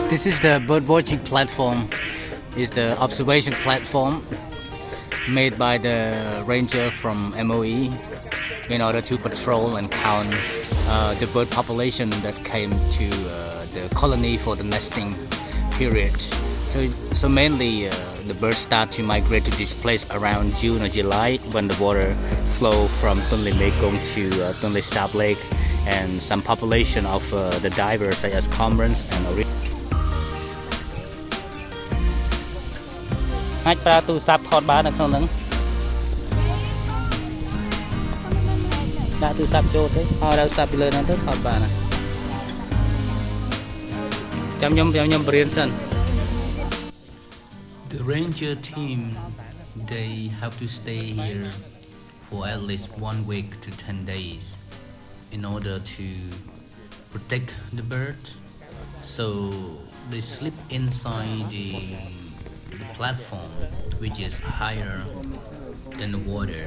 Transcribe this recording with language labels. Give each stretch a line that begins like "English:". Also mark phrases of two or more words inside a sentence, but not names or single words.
English: is the bird watching platform. Is the observation platform made by the ranger from MOE in order to patrol and count the bird population that came to the colony for the nesting period. So mainly the birds start to migrate to this place around June or July when the water flow from Tonle to Tonle Sap Lake, and some population of the divers such as cormorants and
Khmer: អាចប្រើទូរស័ព្ទថតបាននៅក្នុងហ្នឹងដាក់ទូរស័ព្ទចូលទៅហើយដាក់ទូរស័ព្ទពីលើហ្នឹងទៅថតបានណាចាំខ្ញុំបរៀនសិន
English: The ranger team, they have to stay here for at least 1 week to 10 days in order to protect the bird. So they sleep inside the platform, which is higher than the water.